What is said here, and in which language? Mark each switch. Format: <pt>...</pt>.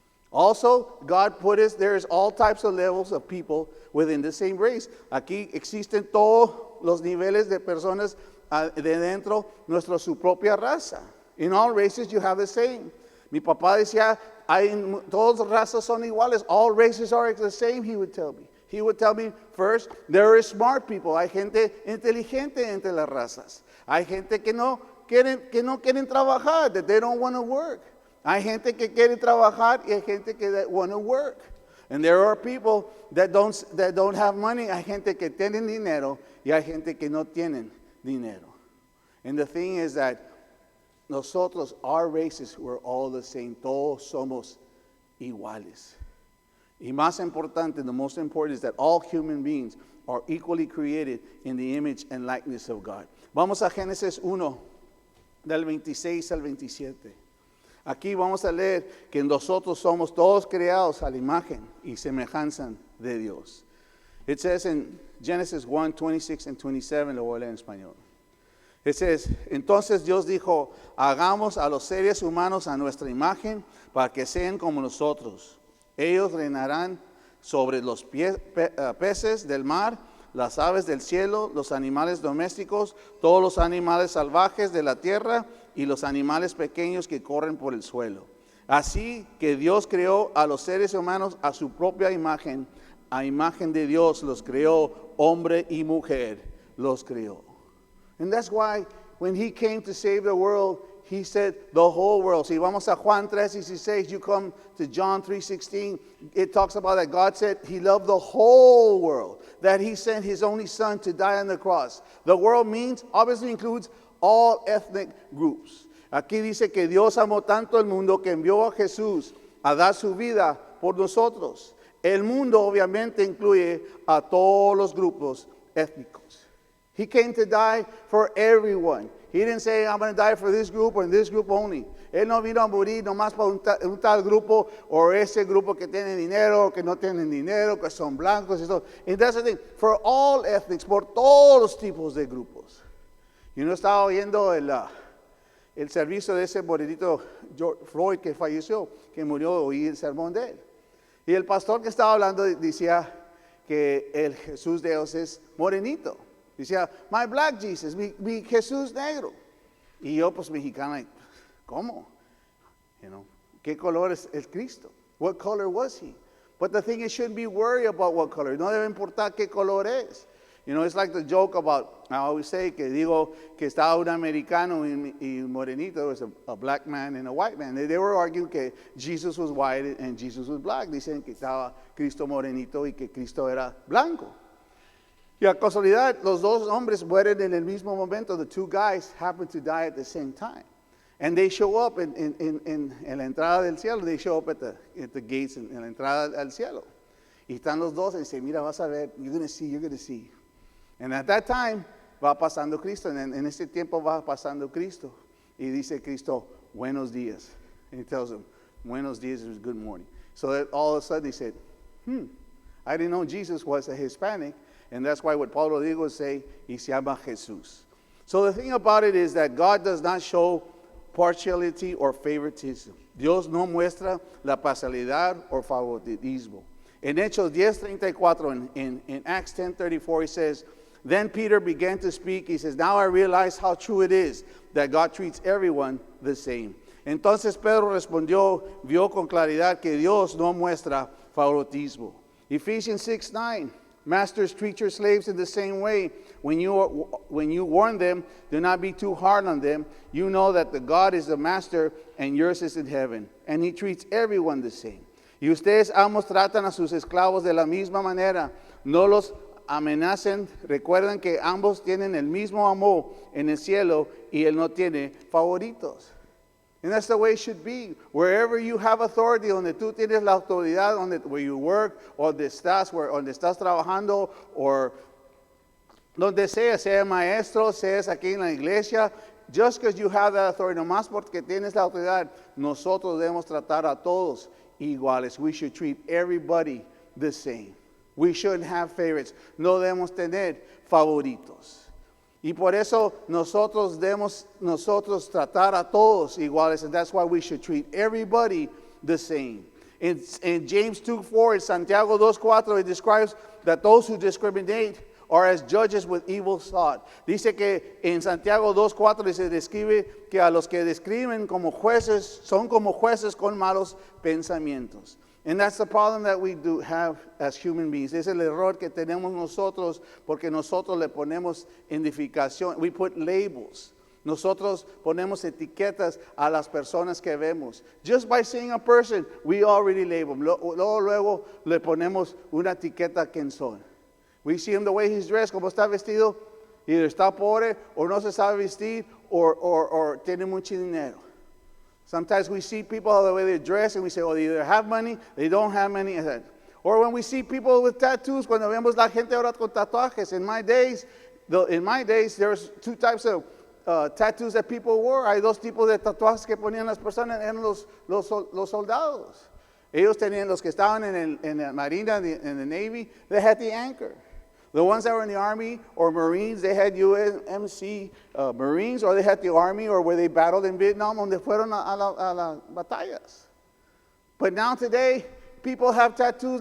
<en>Also, God put us, there's all types of levels of people within the same race.</en> <es>Aquí existen todos los niveles de personas de dentro su propia raza.</es> <en>In all races you have the same.</en> <es>Mi papá decía, todas las razas son iguales.</es> <en>All races are the same, he would tell me. He would tell me, first, there is smart people.</en> <es>Hay gente inteligente entre las razas. Hay gente que no quieren trabajar,</es> <en>that they don't want to work.</en> <es>Hay gente que quiere trabajar y hay gente que</es> <en>want to work. And there are people that don't have money.</en> <es>Hay gente que tienen dinero y hay gente que no tienen dinero.</es> <en>And the thing is that</en> <es>nosotros,</es> <en>our races, we're all the same.</en> <es>Todos somos iguales. Y más importante,</es> <en>the most important is that all human beings are equally created in the image and likeness of God.</en> <es>Vamos a Génesis 1, del 26 al 27. Aquí vamos a leer que nosotros somos todos creados a la imagen y semejanza de Dios.</es> <en>It says in Genesis 1, 26 and 27,</en> <es>lo voy a leer en español.</es> <en>It says,</en> <es>entonces Dios dijo, hagamos a los seres humanos a nuestra imagen para que sean como nosotros. Ellos reinarán sobre los peces del mar, las aves del cielo, los animales domésticos, todos los animales salvajes de la tierra y los animales pequeños que corren por el suelo. Así que Dios creó a los seres humanos a su propia imagen, a imagen de Dios los creó, hombre y mujer los creó.</es> <en>And that's why when He came to save the world, He said the whole world.</en> <es>Si vamos a Juan 3:16,</es> <en>you come to John 3:16, it talks about that God said He loved the whole world, that He sent His only Son to die on the cross. The world obviously includes all ethnic groups.</en> <es>Aquí dice que Dios amó tanto el mundo que envió a Jesús a dar su vida por nosotros. El mundo obviamente incluye a todos los grupos étnicos.</es> <en>He came to die for everyone. He didn't say, I'm going to die for this group or this group only.</en> <es>Él no vino a morir nomás para un tal grupo o ese grupo que tiene dinero o que no tienen dinero, que son blancos y todo.</es> <en>And that's the thing. For all ethnics,</en> <es>por todos los tipos de grupos. Yo no estaba oyendo el servicio de ese morenito George Floyd que falleció, que murió, oí el sermón de él. Y el pastor que estaba hablando decía que el Jesús de Dios es morenito. Decía,</es> <en>my black Jesus,</en> <es>mi Jesús negro. Y yo, pues, mexicana, ¿cómo? ¿Qué color es el Cristo?</es> <en>What color was He? But the thing is, shouldn't be worried about what color.</en> <es>No debe importar qué color es.</es> <en>It's like the joke about, I always say,</en> <es>que digo que estaba un americano y morenito,</es> <en>there was a black man and a white man. They were arguing que Jesus was white and Jesus was black.</en> <es>Dicen que estaba Cristo morenito y que Cristo era blanco. Y a casualidad, los dos hombres mueren en el mismo momento.</es> <en>The two guys happen to die at the same time. And they show up</en> <es>en la entrada del cielo.</es> <en>They show up at the gates,</en> <es>en la entrada al cielo. Y están los dos y dicen, mira, vas a ver,</es> <en>you're going to see. And at that time,</en> <es>va pasando Cristo. En este tiempo va pasando Cristo. Y dice Cristo, buenos días.</es> <en>And He tells them,</en> <es>buenos días</es> <en>is good morning. So that all of a sudden they said, I didn't know Jesus was a Hispanic. And that's why what Paulo Rodrigo say,</en> <es>y se llama Jesús.</es> <en>So the thing about it is that God does not show partiality or favoritism.</en> <es>Dios no muestra la parcialidad o favoritismo. En Hechos 10:34,</es> <en>in Acts 10:34, he says, then Peter began to speak. He says, now I realize how true it is that God treats everyone the same.</en> <es>Entonces Pedro respondió, vio con claridad que Dios no muestra favoritismo.</es> <en>Ephesians 6:9, masters, treat your slaves in the same way. When you warn them, do not be too hard on them. You know that the God is the master and yours is in heaven. And he treats everyone the same.</en> <es>Y ustedes amos tratan a sus esclavos de la misma manera. No los amenacen. Recuerden que ambos tienen el mismo amor en el cielo y él no tiene favoritos.</es> <en>And that's the way it should be. Wherever you have authority,</en> <es>donde tú tienes la autoridad,</es> <en>where you work,</en> <es>o donde estás trabajando, o donde sea maestro, seas aquí en la iglesia,</es> <en>just because you have that authority,</en> <es>nomás porque tienes la autoridad, nosotros debemos tratar a todos iguales.</es> <en>We should treat everybody the same. We shouldn't have favorites.</en> <es>No debemos tener favoritos. Y por eso nosotros debemos tratar a todos iguales,</es> <en>and that's why we should treat everybody the same. In James 2:4, in Santiago 2:4, it describes that those who discriminate are as judges with evil thought.</en> <es>Dice que en Santiago 2:4 se describe que a los que describen como jueces son como jueces con malos pensamientos.</es> <en>And that's the problem that we do have as human beings.</en> <es>Es el error que tenemos nosotros porque nosotros le ponemos identificación.</es> <en>We put labels.</en> <es>Nosotros ponemos etiquetas a las personas que vemos.</es> <en>Just by seeing a person, we already label them.</en> <es>Luego le ponemos una etiqueta a quién son.</es> <en>We see him the way he's dressed,</en> <es>como está vestido. Either está pobre o no se sabe vestir or tiene mucho dinero.</es> <en>Sometimes we see people the way they dress and we say, oh, they either have money, they don't have money. Or when we see people with tattoos,</en> <es>cuando vemos la gente ahora con tatuajes.</es> <en>In my days, there's two types of tattoos that people wore.</en> <es>Hay dos tipos de tatuajes que ponían las personas, eran los soldados. Ellos tenían los que estaban en la Marina,</es> <en>in the Navy,</en> <es>they had the anchor.</es> <en>The ones that were in the Army or Marines, they had UMC Marines, or they had the Army, or where they battled in Vietnam,</en> <es>donde fueron a las batallas.</es> <en>But now today, people have tattoos.</en>